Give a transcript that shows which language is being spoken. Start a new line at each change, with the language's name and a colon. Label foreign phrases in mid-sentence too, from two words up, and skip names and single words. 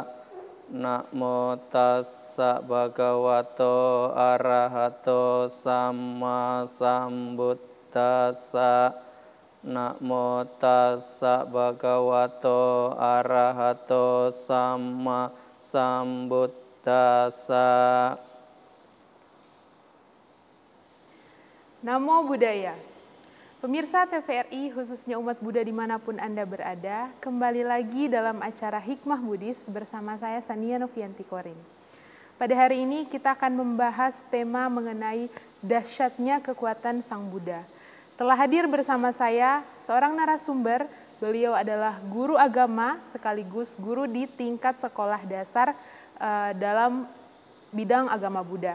Pali: Namo tassa bhagavato arahato samma sambuddhassa. Namo tassa bhagavato arahato samma sambuddhassa. Namo Buddhaya.
Indonesian: Pemirsa TVRI, khususnya umat Buddha dimanapun Anda berada, kembali lagi dalam acara Hikmah Buddhis bersama saya Sania Novianti Korin. Pada hari ini kita akan membahas tema mengenai dahsyatnya kekuatan Sang Buddha. Telah hadir bersama saya seorang narasumber, beliau adalah guru agama sekaligus guru di tingkat sekolah dasar dalam bidang agama Buddha.